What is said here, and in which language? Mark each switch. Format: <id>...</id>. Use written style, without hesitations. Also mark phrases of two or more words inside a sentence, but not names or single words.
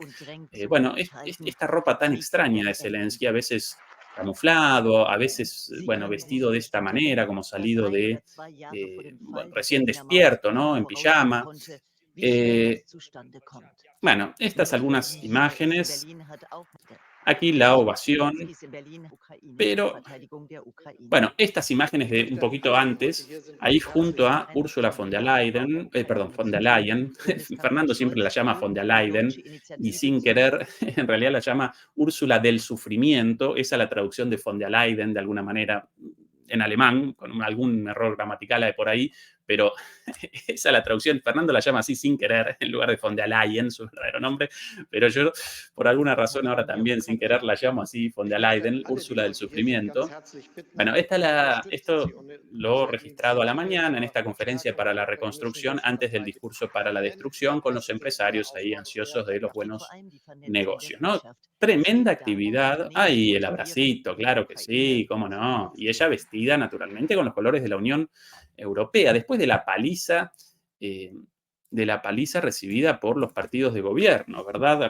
<es>Bueno, esta ropa tan extraña de Zelensky, a veces camuflado, a veces, bueno, vestido de esta manera, como salido de, bueno, recién despierto, ¿no? En pijama. Bueno, estas algunas imágenes. Aquí la ovación, pero bueno, estas imágenes de un poquito antes, ahí junto a Ursula von der Leyen, perdón, von der Leyen, Fernando siempre la llama von der Leyen, y sin querer, en realidad la llama Úrsula del sufrimiento, esa es la traducción de von der Leyen, de alguna manera, en alemán, con algún error gramatical hay por ahí, pero esa es la traducción. Fernando la llama así sin querer, en lugar de von der Leyen, su verdadero nombre, pero yo, por alguna razón, ahora también sin querer la llamo así, von der Leyen, Úrsula del sufrimiento. Bueno, esto lo he registrado a la mañana en esta conferencia para la reconstrucción antes del discurso para la destrucción con los empresarios ahí ansiosos de los buenos negocios, ¿no? Tremenda actividad. Ay, el abracito, claro que sí, cómo no. Y ella vestida naturalmente con los colores de la Unión Europea, después de la paliza recibida por los partidos de gobierno, ¿verdad?</es>